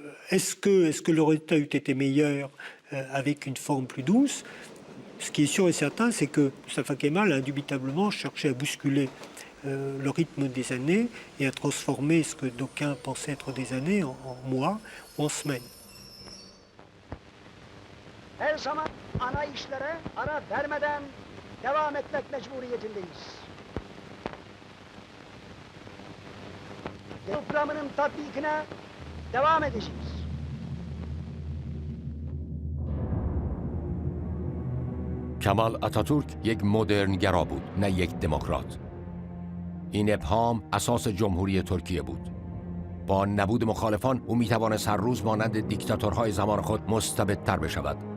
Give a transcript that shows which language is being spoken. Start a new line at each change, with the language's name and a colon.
French: Est-ce que le résultat eût été meilleur avec une forme plus douce? Ce qui est sûr et certain, c'est que Mustafa Kemal a indubitablement cherché à bousculer le rythme des années et à transformer ce que d'aucuns pensaient être des années en mois ou en semaines.
Turkish: Her zaman ana işlere ara vermeden devam etmek mecburiyetindeyiz. Programının tatbikine devam edeceğiz.
Persian: کمال آتاتورک یک مدرنگرا بود، نه یک دموکرات. این ابهام اساس جمهوری ترکیه بود. با نبود مخالفان او میتوانست هر روز مانند دیکتاتورهای زمان خود مستبدتر بشود.